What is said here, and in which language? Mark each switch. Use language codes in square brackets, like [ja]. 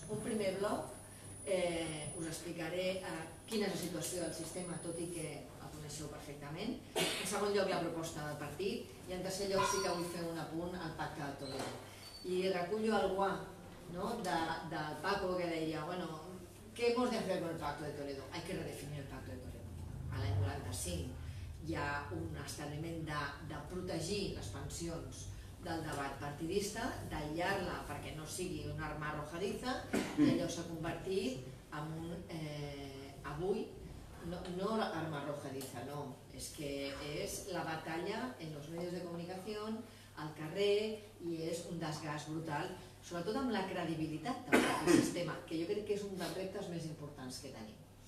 [ca] Un primer bloc, us explicaré quina és la situació del sistema, tot i que el coneixeu perfectament. En segon lloc, la proposta del partit. I en tercer lloc sí que vull fer un apunt al Pacte de Toledo. I recullo el guà del Paco que deia, bueno, [es] ¿qué hemos de hacer con el Pacto de Toledo? Hay que redefinir el Pacto de Toledo. [ca] A l'any 95 hi ha un establiment de protegir les pensions del debat partidista, d'aïllar-la perquè no sigui una arma arrojadiza, i allò s'ha convertit en un... Avui, no arma arrojadiza, no, és que és la batalla en els medios de comunicació, al carrer, i és un desgast brutal, sobretot amb la credibilitat del sistema, que jo crec que és un dels reptes més importants que tenim.